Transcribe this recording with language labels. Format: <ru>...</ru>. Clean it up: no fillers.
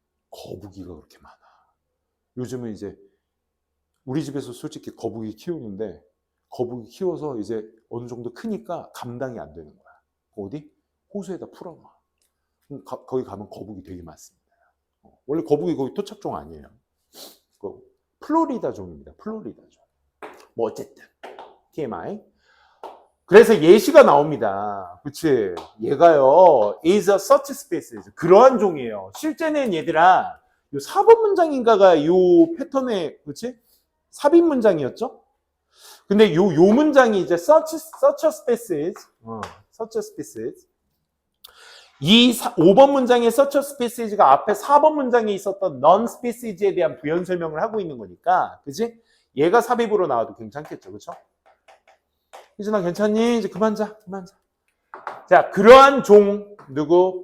<ko>거북이가 그렇게 많아. 요즘은 이제 우리 집에서 솔직히 거북이 키우는데 거북이 키워서 이제 어느 정도 크니까 감당이 안 되는 거야. 어디? 호수에다 풀어놔. 거기 가면 거북이 되게 많습니다. 원래 거북이 거기 토착종 아니에요. 플로리다 종입니다. 플로리다 종. 뭐 어쨌든 TMI. 그래서 예시가 나옵니다. 그치? 얘가요,</ko> <en>is a such species.</en> <ko>그러한 종이에요. 실제는 얘들아, 요 4번 문장인가가 요 패턴의, 그치? 삽입 문장이었죠? 근데 요 문장이 이제</ko> <en>such a species, such a species.</en> <ko>이 5번 문장의</ko> <en>such a species</en> <ko>가 앞에 4번 문장에 있었던 non species에 대한 부연 설명을 하고 있는 거니까, 그치? 얘가 삽입으로 나와도 괜찮겠죠, 그쵸? 희준아 괜찮니? 이제 그만 자. 자, 그러한 종 누구?</ko>